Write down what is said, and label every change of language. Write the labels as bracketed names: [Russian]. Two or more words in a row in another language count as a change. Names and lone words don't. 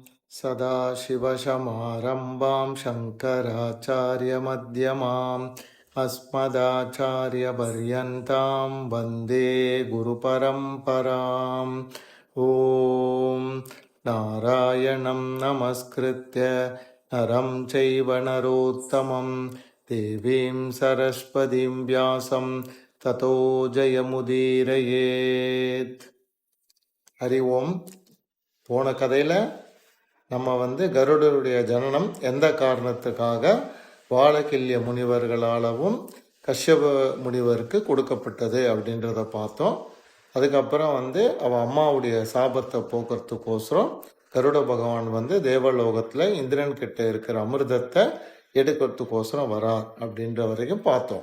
[Sanskrit] सदाशिवसमारम्भां शङ्कराचार्यमध्यमाम् अस्मदाचार्यपर्यन्तां वन्दे गुरुपरम्पराम् ॐ नारायणं नमस्कृत्य नरं चैव नरोत्तमं देवीं सरस्वतीं व्यासं ततो जयमुदीरयेत्. हरि ओम्. [Tamil] போன கதையில் நம்ம கருடருடைய ஜனனம் எந்த காரணத்துக்காக வாழகில்ய முனிவர்களாலவும் கஷ்யப முனிவருக்கு கொடுக்கப்பட்டது அப்படின்றத பார்த்தோம். அதுக்கப்புறம் அவன் அம்மாவுடைய சாபத்தை போக்குறதுக்கோசரம் கருட பகவான் தேவலோகத்தில் இந்திரன் கிட்ட இருக்கிற அமிர்தத்தை எடுக்கிறதுக்கோசரம் வரார் அப்படின்ற வரைக்கும் பார்த்தோம்.